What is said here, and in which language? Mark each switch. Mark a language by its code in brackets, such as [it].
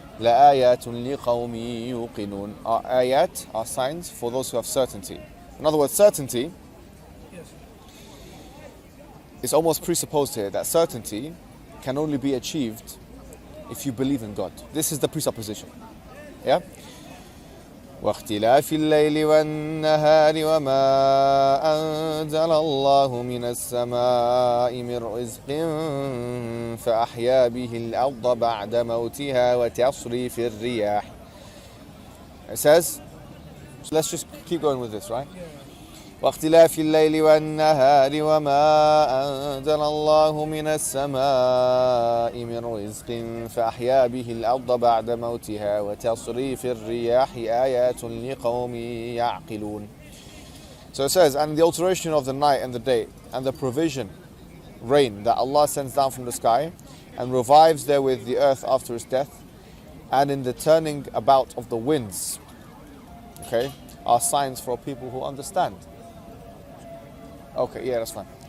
[ar] لَآيَاتٌ لِقَوْمٍ يُوقِنُونَ. [en] Are ayat, are signs for those who have certainty. In other words, certainty is almost presupposed here that certainty can only be achieved if you believe in God. This is the presupposition. Yeah? [ar] واختلاف الليل والنهار وما أنزل الله من السماء من رزق فأحيا به الأرض بعد موتها وتصريف الرياح. [en] It says, so let's just keep going with this, right? [ar] واختلاف الليل والنهار وما أنزل الله من السماء من رزق فأحيا به الأرض بعد موتها وتصريف الرياح آيات لقوم يعقلون. [en] So it says, and the alteration of the night and the day and the provision, rain that Allah sends down from the sky and revives therewith the earth after its death, and in the turning about of the winds, okay, are signs for people who understand. Okay, yeah, that's fine.